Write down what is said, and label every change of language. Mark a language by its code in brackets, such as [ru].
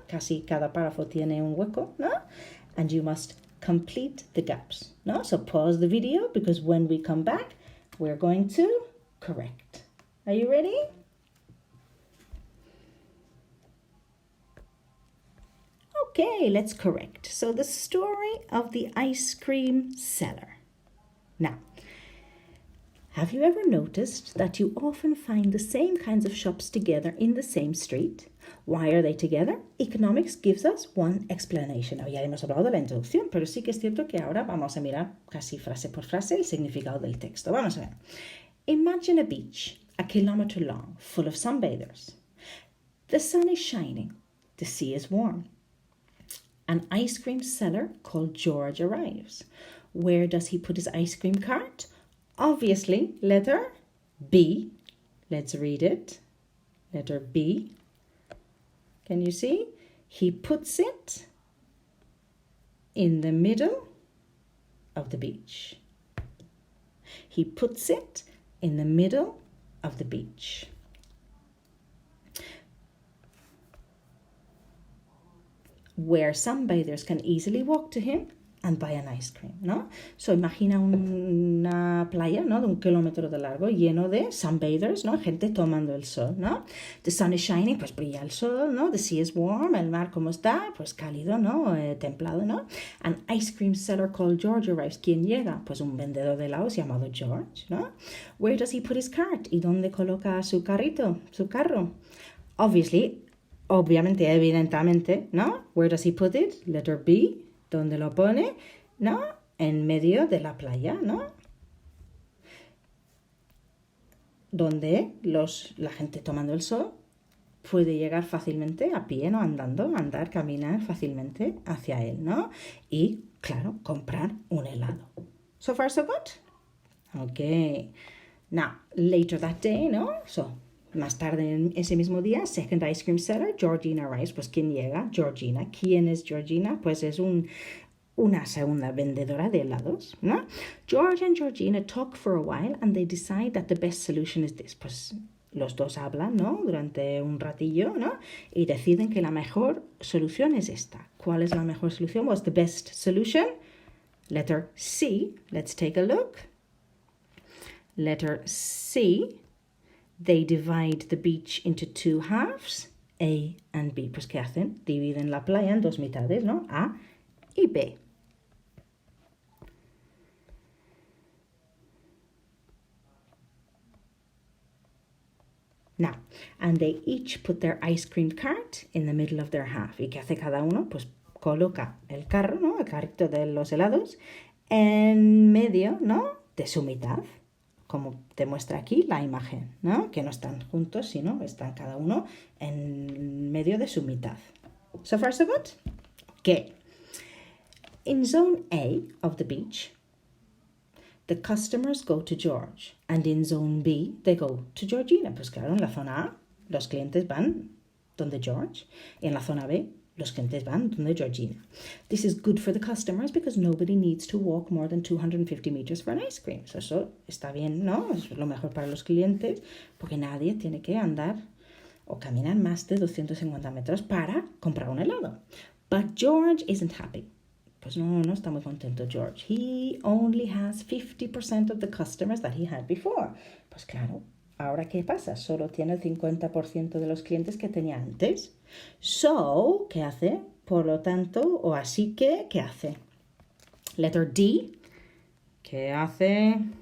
[es] Casi cada párrafo tiene un hueco, ¿no? [en] And you must complete the gaps, ¿no? So pause the video because when we come back, we're going to correct. Are you ready? Okay, let's correct. So the story of the ice cream seller. Now, have you ever noticed that you often find the same kinds of shops together in the same street? Why are they together? Economics gives us one explanation. [es] Ya hemos hablado de la introducción, pero sí que es cierto que ahora vamos a mirar casi frase por frase el significado del texto. Vamos a ver. [en] Imagine a beach, a kilometer long, full of sunbathers. The sun is shining. The sea is warm. An ice cream seller called George arrives. Where does he put his ice cream cart? Obviously, letter B. Let's read it. Letter B. Can you see? He puts it in the middle of the beach. He puts it in the middle of the beach. Where sunbathers can easily walk to him and buy an ice cream, ¿no? [es] So imagina una playa, ¿no? De 1 kilómetro de largo lleno de sunbathers, ¿no? Gente tomando el sol, ¿no? [en] The sun is shining, [es] pues brilla el sol, ¿no? [en] The sea is warm, [es] el mar como está, pues cálido, ¿no? Templado, ¿no? [en] An ice cream seller called George arrives. [es] ¿Quién llega? Pues un vendedor de helados llamado George, ¿no? [en] Where does he put his cart? [es] ¿Y dónde coloca su carrito, su carro? Obviamente, evidentemente, ¿no? [en] Where does he put it? Letter B. [es] ¿Dónde lo pone? [en] ¿No? [es] En medio de la playa, ¿no? Donde la gente tomando el sol puede llegar fácilmente a pie, ¿no? Andar, caminar fácilmente hacia él, ¿no? Y, claro, comprar un helado. [en] So far, so good? Okay. Now, later that day, ¿no? [es] Más tarde en ese mismo día, [en] second ice cream seller, Georgina arrives. [es] Pues ¿quién llega? Georgina. ¿Quién es Georgina? Pues es una segunda vendedora de helados, ¿no? [en] George and Georgina talk for a while and they decide that the best solution is this. [es] Pues los dos hablan, ¿no? Durante un ratillo, ¿no? Y deciden que la mejor solución es esta. ¿Cuál es la mejor solución? [en] What's the best solution? Letter C. Let's take a look. Letter C. They divide the beach into two halves, A and B. [es] Pues ¿qué hacen? Dividen la playa en dos mitades, ¿no? A y B. [en] Now, and they each put their ice cream cart in the middle of their half. [es] ¿Y qué hace cada uno? Pues coloca el carro, ¿no? El carrito de los helados en medio, ¿no? De su mitad. Como te muestra aquí la imagen, ¿no? Que no están juntos, sino están cada uno en medio de su mitad. [en] So far, so good? Okay. In zone A of the beach, the customers go to George. And in zone B, they go to Georgina. [es] Pues claro, en la zona A, los clientes van donde George. Y en la zona B, los clientes van donde Georgina. [en] This is good for the customers because nobody needs to walk more than 250 meters for an ice cream. [es] So eso está bien, ¿no? Es lo mejor para los clientes porque nadie tiene que andar o caminar más de 250 metros para comprar un helado. [en] But George isn't happy. [es] Pues no está muy contento George. [en] He only has 50% of the customers that he had before. [es] Pues claro, ¿ahora qué pasa? Solo tiene el 50% de los clientes que tenía antes. So, ¿qué hace? Por lo tanto, o así que, ¿qué hace? Letter D. ¿Qué hace?